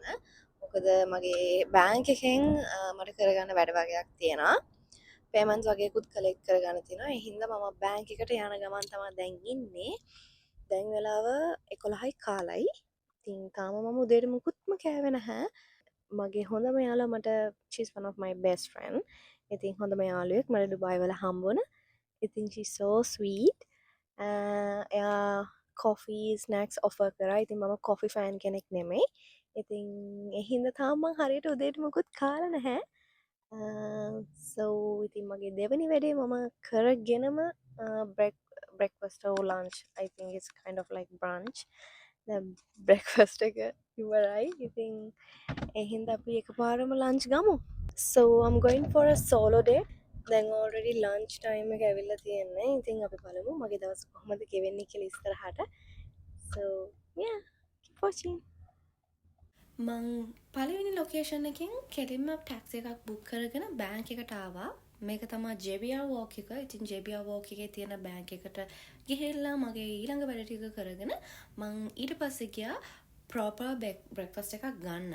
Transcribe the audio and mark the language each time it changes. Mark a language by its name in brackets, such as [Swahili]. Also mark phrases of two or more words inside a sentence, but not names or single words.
[Sinhala] මොකද මගේ බෑන්ක් එකෙන් මට කරගන්න වැඩ වගේක් තියෙනවා. පේමන්ට්ස් වගේකුත් කලෙක්ට් කරගන්න තියෙනවා. ඒ හින්දා මම බෑන්ක් එකට යන ගමන් තමයි දැන් ඉන්නේ. දැන් වෙලාව 11යි කාලයි. ඉතින් තාම මම උදේට මුකුත්ම කෑවේ නැහැ. මගේ හොඳම යාළුවා මට [English] she's one of my best friend. [Sinhala] ඉතින් හොඳම යාළුවෙක් මට ඩුබායි වල හම්බුණා. [English] ඉතින් she's so sweet. [Sinhala] එයා [English] coffee snacks offer [Sinhala] කරා. ඉතින් මම [English] coffee fan [Sinhala] කෙනෙක් නෙමෙයි. ඉතින් ඒ හින්දා තාම මං හරියට උදේට මුකුත් කාලා නැහැ. so ඉතින් මගේ දෙවෙනි වැඩේ මම කරගෙනම [English] breakfast or lunch. I think it's kind of like brunch. [Sinhala] breakfast එක ඉවරයි. ඉතින් ඒ හින්දා අපි එකපාරම lunch ගමු. [English] So I'm going for a solo day. [Sinhala] දැන් already [English] lunch time [Sinhala] එක ඇවිල්ලා තියෙන්නේ. ඉතින් අපි බලමු මගේ දවස් කොහොමද ගෙවෙන්නේ කියලා ඉස්සරහට. [English] So yeah, keep watching. [Sinhala] මං පළවෙනි ලොකේෂන් එකෙන් කෙලින්ම ටැක්සි එකක් බුක් කරගෙන බෑන්ක් එකට ආවා. මේක තමයි JBR Walk එක. ඉතින් JBR Walk එකේ තියෙන බෑන්ක් එකට ගිහිල්ලා මගේ ඊළඟ වැඩ ටික කරගෙන මං ඊට පස්සේ ගියා [English] proper breakfast [Sinhala] එකක් ගන්න.